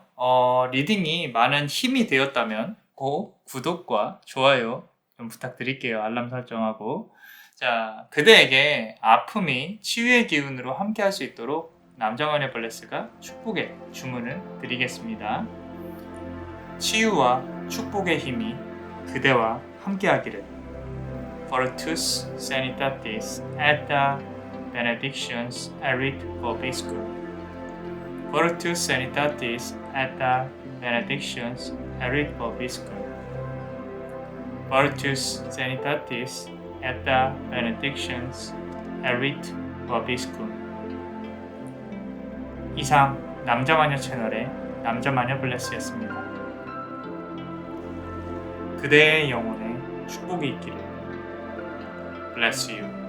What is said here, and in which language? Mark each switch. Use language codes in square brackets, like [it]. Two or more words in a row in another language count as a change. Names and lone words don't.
[ko] 리딩이 많은 힘이 되었다면 꼭 구독과 좋아요 좀 부탁드릴게요. 알람 설정하고. 자, 그대에게 아픔이 치유의 기운으로 함께 할 수 있도록 남자마녀 블레스가 축복의 주문을 드리겠습니다. 치유와 축복의 힘이 그대와 함께하기를. [la] Fortus Sanitatis et benedictions erit vobiscum. Fortus Sanitatis et benedictions erit vobiscum. Fortus Sanitatis et benedictions erit vobiscum. [ko] 이상 남자마녀 채널의 남자마녀 블레스였습니다. 그대의 영혼에 축복이 있기를. [en] Bless you.